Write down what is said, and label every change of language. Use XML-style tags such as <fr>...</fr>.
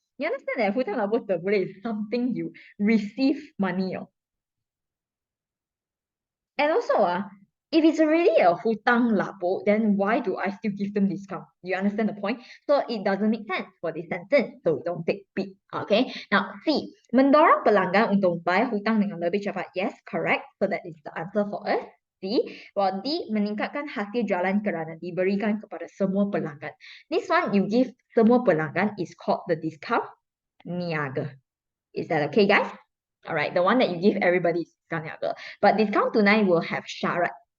<en>You understand that hutang lapor terpulis is something you receive money on. And also, if it's already a hutang lapor, then why do I still give them discount? You understand the point? So it doesn't make sense for this sentence. So don't take B. Okay.</en> <ms>Now C, mendorong pelanggan untuk bayar hutang dengan lebih cepat.</ms> <en>Yes, correct. So that is the answer for us. C. While D,</en> <ms>meningkatkan hasil jualan kerana diberikan kepada semua pelanggan.</ms> <en>This one you give semua pelanggan is called the discount niaga. Is that okay, guys? All right, the one that you give everybody is discount niaga. But discount tunai will have syarat.</en>